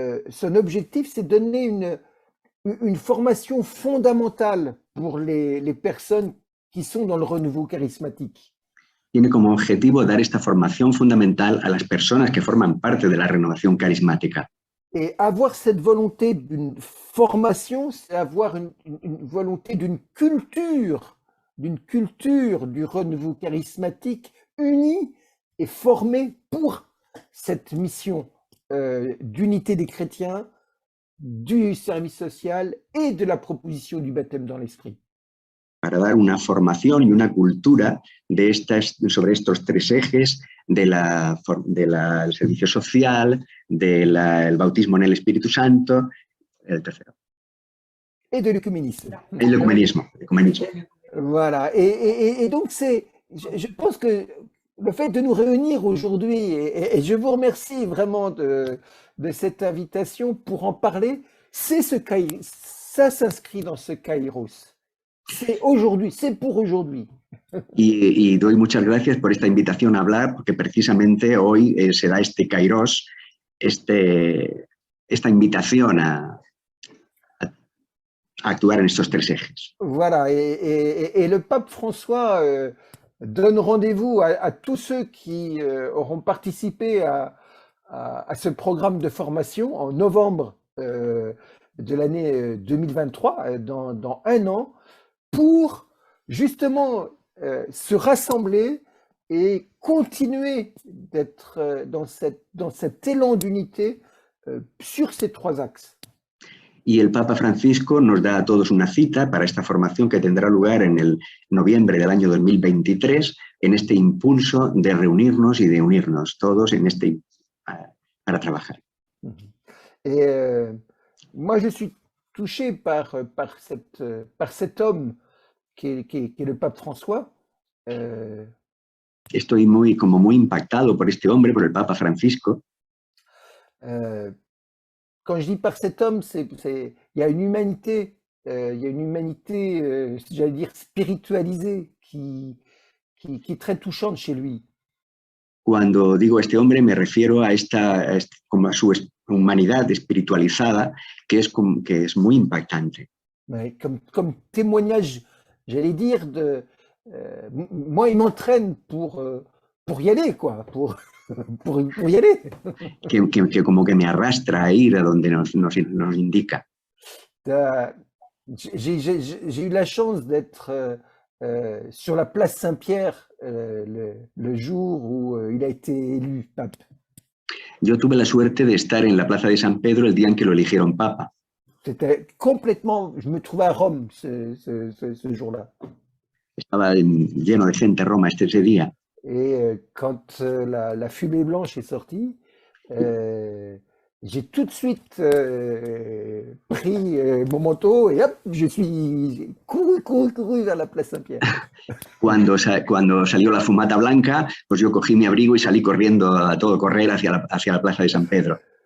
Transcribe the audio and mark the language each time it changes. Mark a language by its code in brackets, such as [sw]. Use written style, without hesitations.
[fr] Son objectif, c'est donner une formation fondamentale pour les personnes qui sont dans le renouveau charismatique. [es] Tiene como objetivo dar esta formación fundamental a las personas que forman parte de la renovación carismática. [fr] Et avoir cette volonté d'une formation, c'est avoir une volonté d'une culture du renouveau charismatique unie et formée pour cette mission d'unité des chrétiens, du service social et de la proposition du baptême dans l'esprit. [es] Para dar una formación y una cultura sobre estos 3 ejes del servicio social, del bautismo en el Espíritu Santo, el tercero. [fr] Et de l'œcuménisme. [es] El ecumenismo. [fr] Voilà. Et donc, je pense que le fait de nous réunir aujourd'hui, et je vous remercie vraiment de cette invitation pour en parler, ça s'inscrit dans ce Kairos. C'est aujourd'hui, c'est pour aujourd'hui. [es] Y doy muchas gracias por esta invitación a hablar, porque precisamente hoy se da este Kairos, esta invitación a actuar en estos 3 ejes. [fr] Voilà, et le pape François donne rendez-vous à tous ceux qui auront participé à ce programme de formation en novembre de l'année 2023, dans 1 an, pour justement se rassembler et continuer d'être dans cet élan d'unité sur ces 3 axes. [es] Y el Papa Francisco nos da a todos una cita para esta formación que tendrá lugar en el noviembre del año 2023, en este impulso de reunirnos y de unirnos todos para trabajar. [fr] Et moi, je suis touché par cet homme qui est le pape François. [es] Estoy muy impactado por este hombre, por el Papa Francisco. [fr] Quand je dis par cet homme, il y a une humanité, j'allais dire spiritualisée, qui est très touchante chez lui. [es] Cuando digo este hombre me refiero a su humanidad espiritualizada, que es muy impactante. [fr] Ouais, comme témoignage, j'allais dire, moi, il m'entraîne pour y aller, quoi, pour y aller. [es] Que como que me arrastra a ir a donde nos indica. [fr] J'ai eu la chance d'être sur la place Saint-Pierre le jour où il a été élu pape. [es] Yo tuve la suerte de estar en la plaza de San Pedro el día en que lo eligieron papa. [fr] C'était complètement, je me trouvais à Rome ce jour-là. [es] Estaba lleno de gente Roma ese día. [fr] Et quand la fumée blanche est sortie, j'ai tout de suite pris mon manteau et hop, je suis couru vers la place Saint-Pierre. [es] Cuando salió la fumata blanca, pues yo cogí mi abrigo y salí corriendo a todo correr hacia la plaza de San Pedro.